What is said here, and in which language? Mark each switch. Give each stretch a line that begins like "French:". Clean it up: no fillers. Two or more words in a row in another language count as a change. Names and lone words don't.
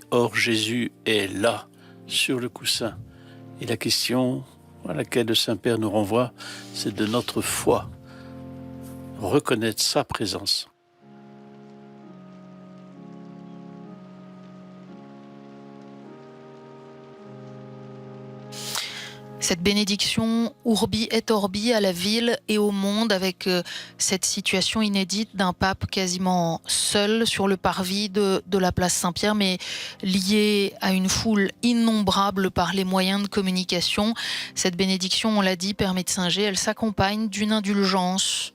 French: Or, Jésus est là, sur le coussin. Et la question à laquelle le Saint-Père nous renvoie, c'est de notre foi. Reconnaître sa présence. Cette bénédiction
Latin: urbi et orbi
French: à la ville et au monde avec cette situation inédite d'un pape quasiment seul sur le parvis de la place Saint-Pierre, mais lié à une foule innombrable par les moyens de communication. Cette bénédiction, on l'a dit, Père Metzinger, elle s'accompagne d'une indulgence.